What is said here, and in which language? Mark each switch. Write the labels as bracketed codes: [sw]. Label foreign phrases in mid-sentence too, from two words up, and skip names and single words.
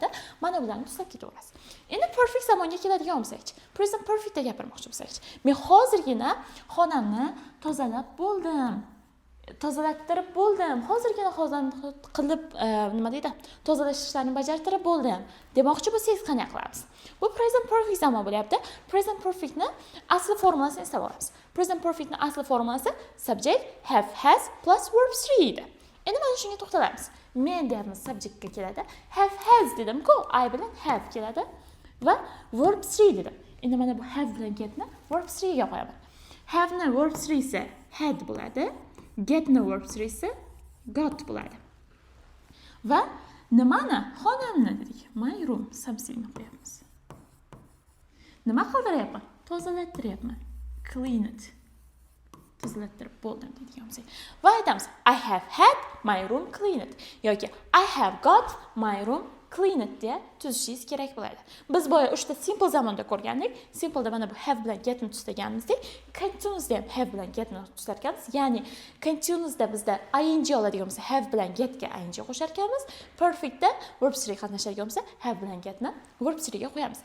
[uz] Mana bularni tuslab ketaverasiz. Endi perfect zamonga keladigan bo'lsak-chi, [en] present perfectda [uz] gapirmoqchi bo'lsak-chi, men hozirgina xonamni tozalattirib bo'ldim. Hozirgina qilib, nima deydi? Tozalash ishlarini bajartirib bo'ldim. Demoqchi bo'lsangiz qanday qilamiz? Bu [en] present perfect [uz] zamon bo'lyapti. [en] Present perfectni [uz] asli formulasini eslab olamiz. [en] Present perfectni [uz] asli formulasi [en] subject have has plus verb 3 [uz] edi. Endi mana shunga to'xtalamiz. Men deyapmiz subjectga keladi. [en] Have has [uz] dedim-ku, I bilan have keladi va verb 3 dedim. Endi mana bu have bilan getni verb 3 ga qo'yaman. Have ni verb 3 ise had bo'ladi. Get ni verb 3 ise got bo'ladi. Va nimani? Xonamni dedik. [en] My room something [uz] qo'yamiz. Nima qildiryapman? Tozalattiryapman. [en] Clean it. [uz] Tozalattirib bo'ldim deydigan bo'lsak. Va aytamiz, [en] I have had my room cleaned yoki I have got my room clean it [uz] deya tuzishingiz kerak bo'ladi. Biz boya 3 ta simple zamonda ko'rgandik. Simple'da mana bu have bilan getni tushirganmizdek, continuous'da ham have bilan getni tushar ekanmiz. Ya'ni continuous'da bizda ing oladigan bo'lsa have bilan getga ing qo'shar ekanmiz. Perfect'da verb 3 qatnashadigan bo'lsa have bilan getni verb 3 ga qo'yamiz.